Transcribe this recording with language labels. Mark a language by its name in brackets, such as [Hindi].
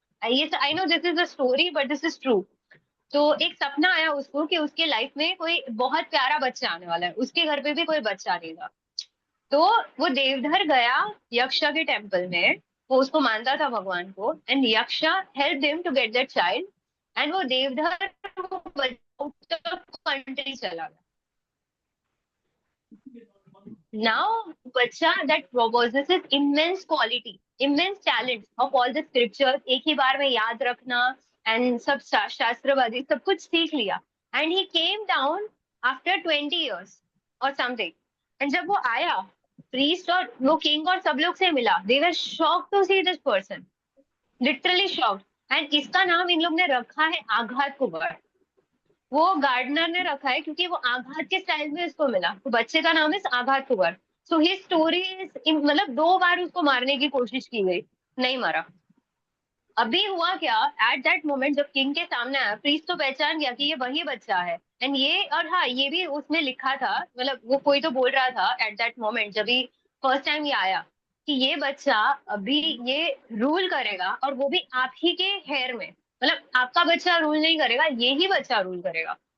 [Hindi] ये [English] I know this is a story but this is true. [Hindi] तो एक सपना आया उसको कि उसके लाइफ में कोई बहुत प्यारा बच्चा आने वाला है, उसके घर पे भी कोई बच्चा नहीं था. तो वो देवधर गया यक्षा के टेम्पल में, वो उसको मानता था भगवान को and [English] Yaksha help him to get that child [Hindi] and वो देवधर आउट ऑफ कंट्री चला गया. [English] Now बच्चा that possesses immense quality, immense talent of all the scriptures, [Hindi] एक ही बार में याद रखना [English] and सब शास्त्रवादी सब कुछ सीख लिया and he came down after 20 years or something. And [Hindi] जब वो आया [English] priest और वो king और सब लोग से मिला, they were shocked to see this person, literally shocked. [Hindi] and इसका नाम इन लोग ने रखा है आघात कुमार. वो गार्डनर ने रखा है क्योंकि वो आघात के स्टाइल में इसको मिला, तो बच्चे का नाम है आघात Kumar. [English] so his story is, [Hindi] मतलब 2 बार उसको मारने की कोशिश की गई, नहीं मरा. अभी हुआ क्या, [English] at that moment [Hindi] जब किंग के सामने आया, प्रीस्ट तो पहचान गया कि ये वही बच्चा है एंड ये, और हाँ ये भी उसमें लिखा था, मतलब वो कोई तो बोल रहा था एट दैट मोमेंट जब भी फर्स्ट टाइम ये आया कि ये बच्चा अभी ये रूल करेगा और वो भी आप ही के हेयर में, मतलब आपका बच्चा रूल नहीं करेगा, ये ही बच्चा रूल करेगा.